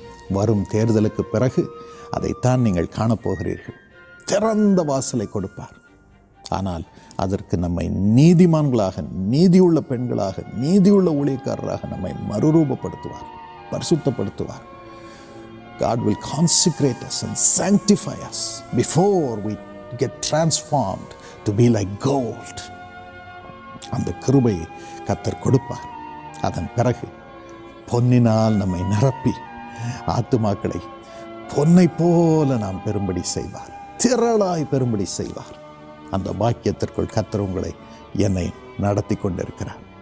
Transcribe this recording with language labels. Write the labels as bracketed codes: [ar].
[ta] வரும் தேர்தலுக்கு பிறகு அதைத்தான் நீங்கள் காணப்போகிறீர்கள். திறந்த வாசலை கொடுப்பார். ஆனால் அதற்கு நம்மை நீதிமான்களாக, நீதியுள்ள பெண்களாக, நீதியுள்ள ஊழியக்காரராக நம்மை மறுரூபப்படுத்துவார், பரிசுத்தப்படுத்துவார். [en] God will consecrate us and sanctify us before we get transformed to be like gold. [ta] அந்த கிருபையை கர்த்தர் கொடுப்பார். அதன் பிறகு பொன்னினால் நம்மை நிரப்பி ஆத்துமாக்களை பொன்னை போல நாம் பெரும்படி செய்வார், திரளாய் பெரும்படி செய்வார். அந்த பாக்கியத்திற்குள் கர்த்தர் உங்களை, என்னை நடத்தி கொண்டிருக்கிறார்.